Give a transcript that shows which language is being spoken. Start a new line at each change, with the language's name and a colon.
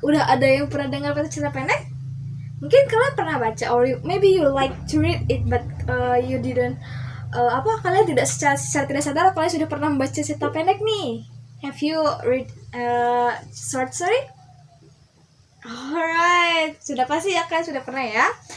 Indonesian: Udah ada yang pernah dengar cerita pendek? Mungkin kalian pernah baca,
English: or maybe you like to read it but you didn't.
Indonesian: Kalian tidak secara tidak sadar kalian sudah pernah membaca cerita pendek nih.
English: Have you read short story?
Indonesian: Alright, sudah pasti ya kan, sudah pernah ya.